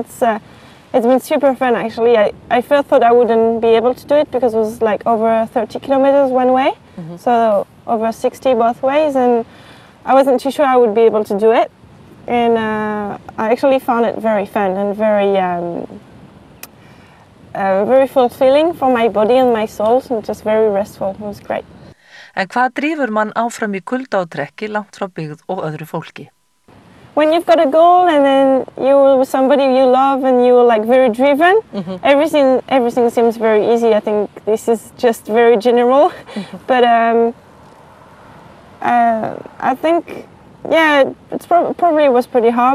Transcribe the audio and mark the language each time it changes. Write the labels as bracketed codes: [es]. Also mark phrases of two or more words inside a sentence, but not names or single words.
[en] It's been super fun actually. I first thought I wouldn't be able to do it because it was like over 30 kilometers one way, so over 60 both ways, and I wasn't too sure I would be able to do it. And I actually found it very fun and very fulfilling for my body and my soul, and just very restful. It was great. [is] En hvað drífur mann áfram í kulda og trekki langt frá byggð og öðru fólki? [en] When you've got a goal and then you're with somebody you love and you're like very driven, everything seems very easy. I think this is just very general, but I think, yeah, probably was pretty hard.